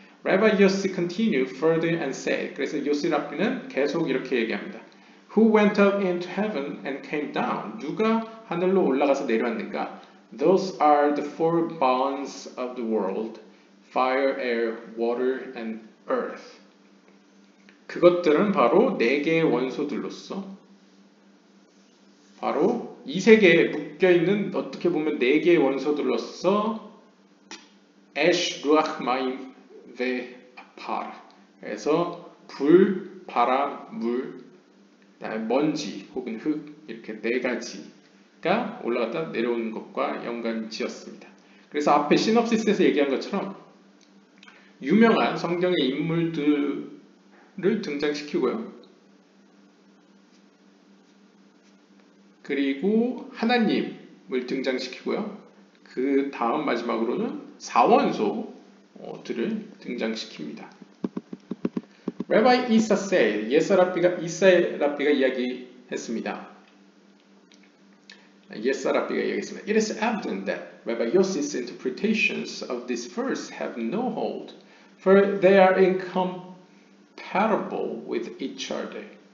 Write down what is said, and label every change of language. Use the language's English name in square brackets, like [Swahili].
[English] Rabbi Yossi continued further and said, [Korean] 그래서 요시 랍비는 계속 이렇게 얘기합니다. [English] Who went up into heaven and came down? [Korean] 누가 하늘로 올라가서 내려왔는가? [English] Those are the four bonds of the world, fire, air, water, and earth. [Korean] 그것들은 바로 네 개의 원소들로서 바로 이 세계에 묶여있는 어떻게 보면 네 개의 원소들로서 에쉬, 루아흐, 마임, 베, 파르. 그래서 불, 바람, 물, 그다음에 먼지 혹은 흙 이렇게 네 가지가 올라갔다 내려오는 것과 연관 지었습니다. 그래서 앞에 시놉시스에서 얘기한 것처럼 유명한 성경의 인물들을 등장시키고요. 그리고 하나님을 등장시키고요. 그 다음 마지막으로는 사원소들을 등장시킵니다. [English] Rabbi Isa said, [Korean] 이사 랍비가 이야기했습니다. [English] It is evident that Rabbi Yossi's interpretations of this verse have no hold, for they are incompatible with each other.